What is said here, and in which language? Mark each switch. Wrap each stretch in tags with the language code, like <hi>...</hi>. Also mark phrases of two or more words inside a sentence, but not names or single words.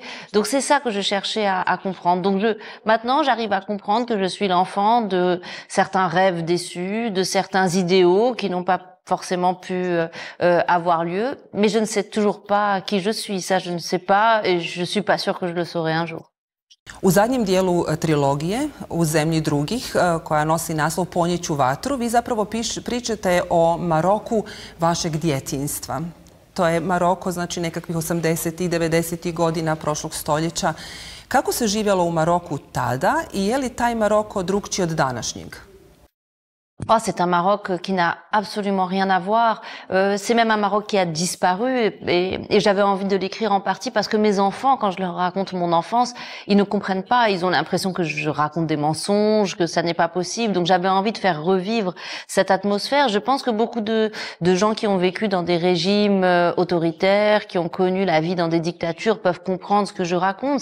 <fr>Donc c'est ça que je cherchais à comprendre. Donc maintenant, j'arrive à comprendre que je suis l'enfant de certains rêves déçus, de certains idéaux qui n'ont pas forcément pu avoir lieu, mais je ne sais toujours pas qui je suis, ça je ne sais pas et je suis pas sûre que je le saurai un jour.</fr> <hr>U zadnjem dijelu trilogije U zemlji drugih, koja nosi naslov Ponjeću vatru, vi zapravo pričate o Maroku vašeg djetinjstva. To je Maroko, znači nekakvih 80. i 90. godina prošlog stoljeća. Kako se živjelo u Maroku tada i je li taj Maroko drukčiji od današnjeg?</hr> <fr>Oh, c'est un Maroc qui n'a absolument rien à voir. C'est même un Maroc qui a disparu et j'avais envie de l'écrire en partie parce que mes enfants, quand je leur raconte mon enfance, ils ne comprennent pas. Ils ont l'impression que je raconte des mensonges, que ça n'est pas possible. Donc j'avais envie de faire revivre cette atmosphère. Je pense que beaucoup de gens qui ont vécu dans des régimes autoritaires, qui ont connu la vie dans des dictatures, peuvent comprendre ce que je raconte.</fr>